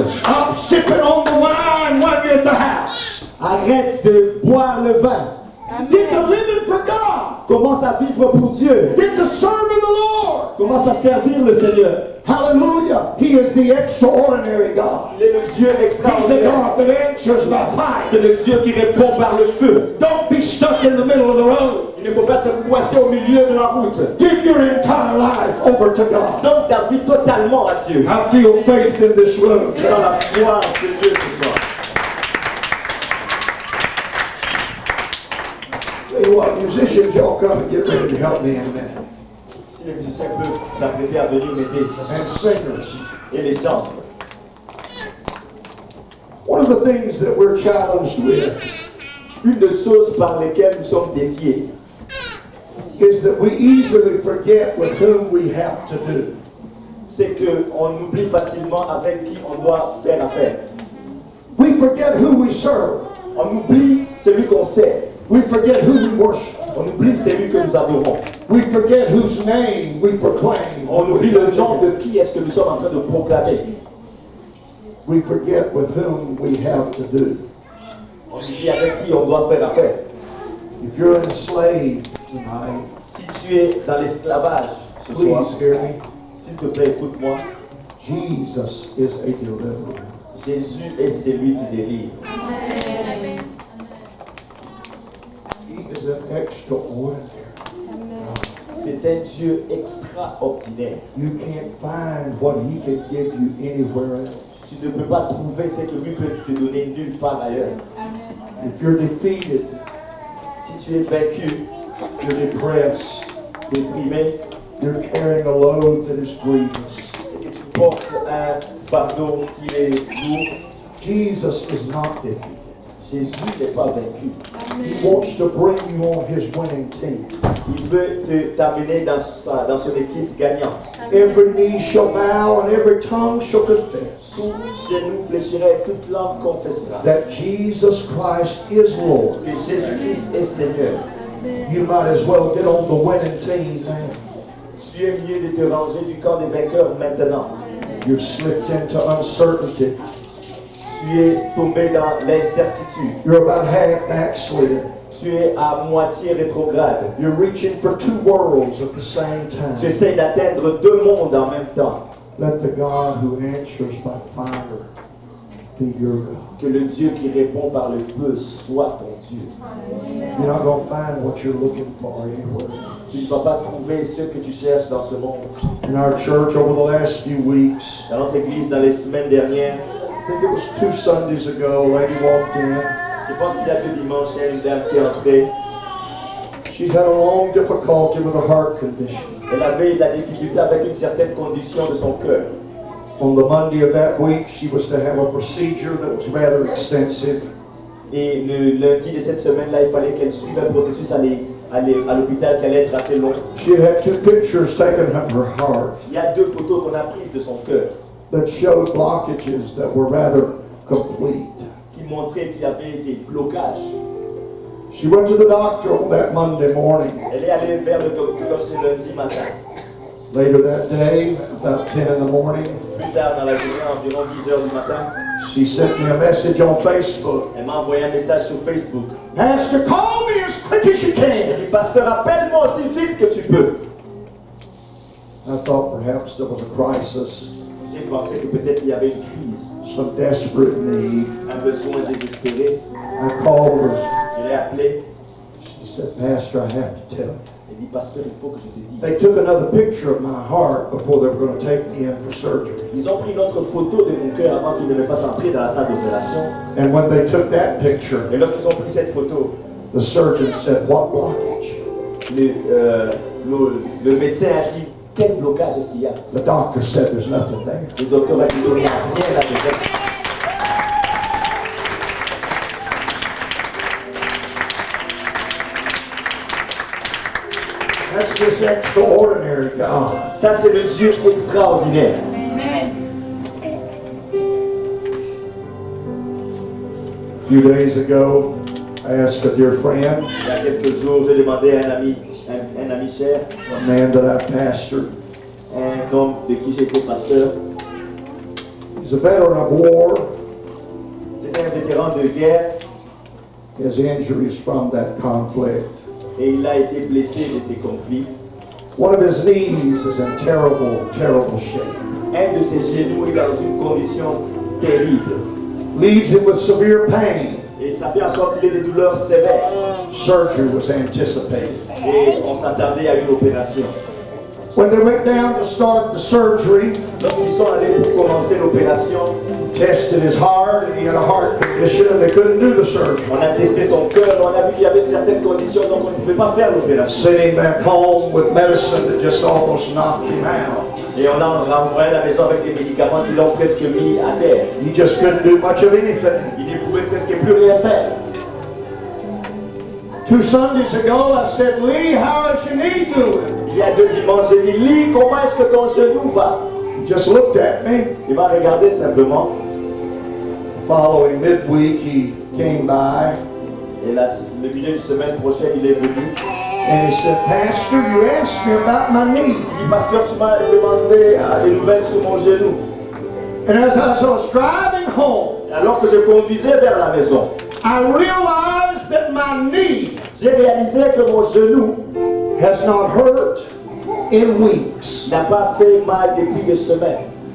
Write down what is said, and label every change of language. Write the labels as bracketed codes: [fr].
[en] Stop sipping on the wine while you're at the house. [fr] Arrête de boire le vin. [en] Get to living for God. [fr] Commence à vivre pour Dieu. [en] Get to serving the Lord. [fr] Commence à servir le Seigneur. [en] Hallelujah. He is the extraordinary God. [fr] Il est le Dieu [en] He's the [fr] extraordinaire. [en] God that answers by fire. [fr] C'est le Dieu qui répond par le feu. [en] Don't be stuck in the middle of the road. [fr] Il ne faut pas être coincé au milieu de la route. [en] Give your entire life over to God. [fr] Donne ta vie totalement à Dieu. [en] I feel faith in this room. [fr] Tu sens la foi en ce Dieu ce soir. [en] Tell you what, musicians, y'all come and get ready to help me in a minute. [fr] Si les musiciens peuvent s'apprêter à venir m'aider. [en] And singers. [fr] Et les chants. [en] One of the things that we're challenged with [fr] Une des choses par lesquelles nous sommes défiés, [en] is that we easily forget with whom we have to do. [fr] c'est qu'on oublie facilement avec qui on doit faire affaire. [en] We forget who we serve. [fr] On oublie celui qu'on sait. [en] We forget who we worship. [fr] On oublie celui que nous adorons. [en] We forget whose name we proclaim. [fr] On oublie le nom de qui est-ce que nous sommes en train de proclamer. [en] We forget with whom we have to do. [fr] On oublie avec qui on doit faire affaire. [en] If you're enslaved tonight, [fr] Si tu es dans l'esclavage ce soir, [en] please hear me. [fr] s'il te plaît, écoute-moi. [en] Jesus is a deliverer. [fr] Jésus est celui qui délivre. [en] He is an extraordinary. [fr] C'est un Dieu extraordinaire. [en] You can't find what he can give you anywhere else. [fr] Tu ne peux pas trouver ce que lui peut te donner nulle part ailleurs. [en] If you're defeated, [fr] Si tu es vaincu, [en] you're depressed, [fr] déprimé, [en] you're carrying a load that is grievous. [fr] et que tu portes un fardeau qui est lourd, [en] Jesus is not defeated. [fr] Jésus n'est pas vaincu. [en] He wants to bring you on his winning team. [fr] Il veut t'amener dans son équipe gagnante. [en] Every knee shall bow and every tongue shall confess [fr] Tout genou fléchira et toute langue confessera [en] that Jesus Christ is Lord. [fr] que Jésus-Christ est Seigneur. [en] You might as well get on the winning team now. [fr] Tu es mieux de te ranger du camp des vainqueurs maintenant. [en] You've slipped into uncertainty. [fr] Tu es tombé dans l'incertitude. [en] You're about half backslid. [fr] Tu es à moitié rétrograde. [en] You're reaching for two worlds at the same [fr] Tu [en] time. [fr] essaies d'atteindre deux mondes en même temps. [en] Let the God who answers by fire be your God. [fr] Que le Dieu qui répond par le feu soit ton Dieu. [en] You're not going to find what you're looking for anywhere. [fr] Tu ne vas pas trouver ce que tu cherches dans ce monde. [en] In our church over the last few weeks, [fr] Dans notre église, dans les semaines dernières, [en] I think it was 2 Sundays ago, a lady walked in. [fr] je pense qu'il y a 2 dimanches, il y a une dame qui est entrée. [en] She's had a long difficulty with a heart condition. [fr] Elle avait de la difficulté avec une certaine condition de son cœur. [en] On the Monday of that week, she was to have a procedure that was rather extensive. [fr] Et le lundi de cette semaine-là, il fallait qu'elle suive un processus à l'hôpital qui allait être assez long. [en] She had 2 pictures taken of her heart [fr] Il y a 2 photos qu'on a prises de son cœur [en] that showed blockages that were rather complete. [fr] qui montraient qu'il y avait des blocages. [en] She went to the doctor on that Monday morning. [fr] Elle est allée vers le docteur ce lundi matin. [en] Later that day, about 10 in the morning, [fr] Plus tard dans la journée, environ 10 heures du matin, [en] she sent me a message on Facebook. [fr] elle m'a envoyé un message sur Facebook. [en] Pastor, call me as quick as you [fr] Elle [en] can. [fr] dit, pasteur, appelle-moi aussi vite que tu peux. [en] I thought perhaps there was a crisis, [fr] J'ai pensé que peut-être il y avait une crise, [en] some desperate need. [fr] un besoin désespéré. [en] I called her. [fr] Je l'ai appelée. [en] She said, Pastor, I have to tell you. [fr] Elle dit, pasteur, il faut que je te dise. [en] They took another picture of my heart before they were going to take me in for surgery. [fr] Ils ont pris une autre photo de mon cœur avant qu'ils ne me fassent entrer dans la salle d'opération. [en] And when they took that picture, [fr] Et lorsqu'ils ont pris cette photo, [en] the surgeon said, what blockage? [fr] le médecin a dit, quel blocage est-ce qu'il y a? [en] The doctor said, there's nothing there. [fr] Le docteur a dit, il n'y a rien là-dedans. [en] That's this extraordinary God. [fr] Ça, c'est le Dieu extraordinaire. [en] A few days ago, I asked a dear friend, [fr] Il y a quelques jours, j'ai demandé à un ami cher, [en] a man that I pastored. [fr] un homme de qui j'étais pasteur. [en] He's a veteran of war. [fr] C'était un vétéran de guerre. [en] his injuries from that conflict. [fr] Et il a été blessé de ces conflits. [en] One of his knees is in terrible, terrible shape. [fr] Un de ses genoux est dans une condition terrible. [en] Leaves him with severe pain. [fr] Et ça fait en sorte qu'il ait des douleurs sévères. [en] Surgery was anticipated. [fr] Et on s'attendait à une opération. [en] When they went down to start the surgery, [fr] Lorsqu'ils sont allés pour commencer l'opération, [en] tested his heart, and he had a heart condition, and they couldn't do the surgery. [fr] on a testé son cœur, on a vu qu'il y avait certaines conditions, donc on ne pouvait pas faire l'opération. [en] Sent him back home with medicine that just almost knocked him out. [fr] Et on l'a renvoyé à la maison avec des médicaments qui l'ont presque mis à terre. [en] He just couldn't do much of anything. [fr] Il ne pouvait presque plus rien faire. [en] 2 Sundays ago, I said, Lee, how is your knee doing? [fr] Il y a 2 dimanches, j'ai dit, Lee, comment est-ce que ton genou va? [en] He just looked at me. [fr] Il m'a regardé simplement. [en] Following midweek, he came by, [fr] Et le milieu de semaine prochaine, il est venu. [en] and he said, Pastor, you asked me about my knee. [fr] Il dit, pasteur, tu m'as demandé des nouvelles sur mon genou. [en] And as I was driving home, [fr] Alors que je conduisais vers la maison, [en] I realized that my knee [fr] j'ai réalisé que mon genou [en] has not hurt in weeks. [fr] n'a pas fait mal depuis des semaines.